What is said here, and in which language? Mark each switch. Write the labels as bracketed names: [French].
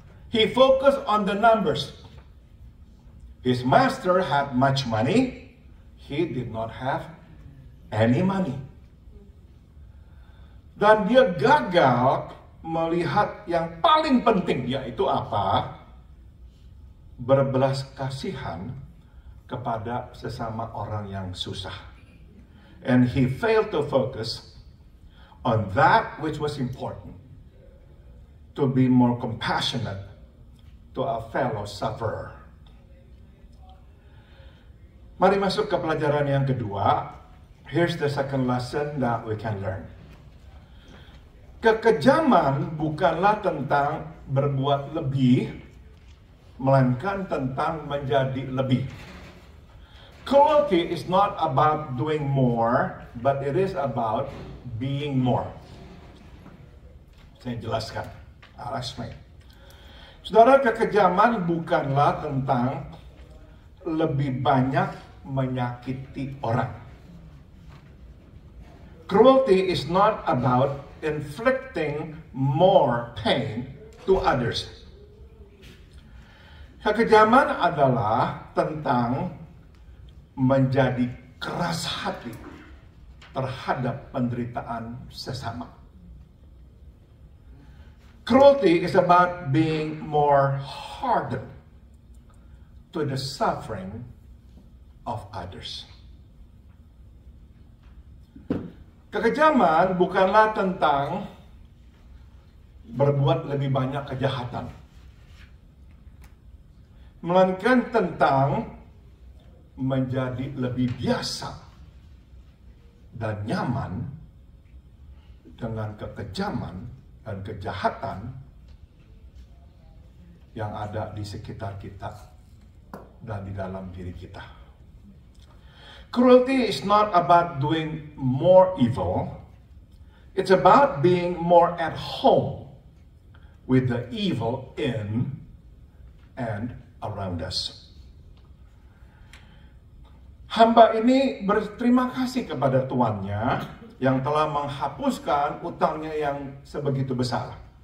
[English] He focused on the numbers. His master had much money, he did not have any money. [Indonesian] Dan dia gagal melihat yang paling penting, yaitu apa? Berbelas kasihan kepada sesama orang yang susah. [English] And he failed to focus on that which was important, to be more compassionate to a fellow sufferer. [Indonesian] Mari masuk ke pelajaran yang kedua. [English] Here's the second lesson that we can learn. [Indonesian] Kekejaman bukanlah tentang berbuat lebih, melainkan tentang menjadi lebih. [English] Cruelty is not about doing more, but it is about being more. [Indonesian] Saya jelaskan. [English] I'll explain. [Indonesian] Saudara, kekejaman bukanlah tentang lebih banyak menyakiti orang. [English] Cruelty is not about inflicting more pain to others. [Indonesian] Kekejaman adalah tentang menjadi keras hati terhadap penderitaan sesama. [English] Cruelty is about being more hardened to the suffering of others. [Indonesian] Kekejaman bukanlah tentang berbuat lebih banyak kejahatan, melainkan tentang menjadi lebih biasa dan nyaman dengan kekejaman dan kejahatan yang ada di sekitar kita dan di dalam diri kita. [English] Cruelty is not about doing more evil. It's about being more at home with the evil in and around us. [Indonesian] Hamba ini berterima kasih kepada tuannya yang telah menghapuskan utangnya yang sebegitu besar.